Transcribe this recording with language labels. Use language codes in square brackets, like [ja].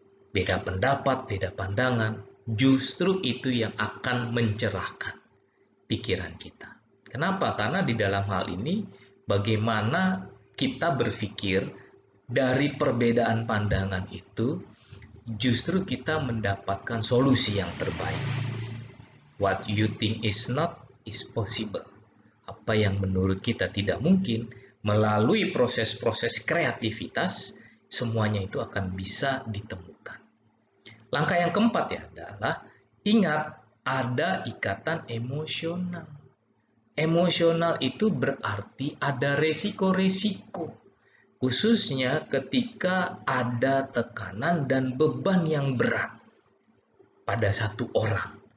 [id] Beda pendapat, beda pandangan, justru itu yang akan mencerahkan pikiran kita. Kenapa? Karena di dalam hal ini bagaimana kita berpikir dari perbedaan pandangan itu justru kita mendapatkan solusi yang terbaik. [en] What you think is not is possible. [id] Apa yang menurut kita tidak mungkin, melalui proses-proses kreativitas, semuanya itu akan bisa ditemukan. Langkah yang keempat ya adalah ingat ada ikatan emosional. Emosional itu berarti ada resiko-resiko, khususnya ketika ada tekanan dan beban yang berat pada satu orang.